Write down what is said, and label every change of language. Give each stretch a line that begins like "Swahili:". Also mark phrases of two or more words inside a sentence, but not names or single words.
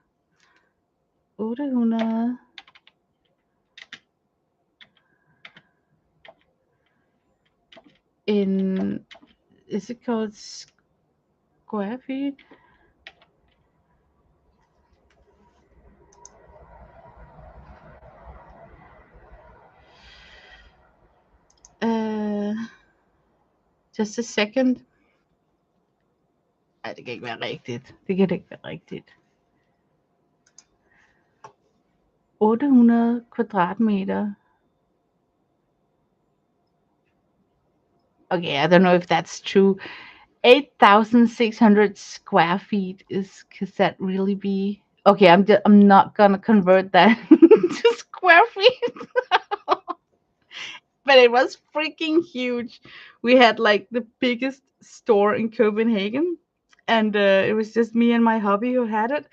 English: 800 in, is it called square feet? Uh, just a second.
Danish: Ej, det kan ikke være rigtigt. Det kan det ikke være rigtigt. 800 kvadratmeter.
English: Okay, I don't know if that's true. 8,600 square feet is, could that really be? Okay, I'm not gonna convert that to square feet. But it was freaking huge. We had like the biggest store in Copenhagen, and it was just me and my hubby who had it.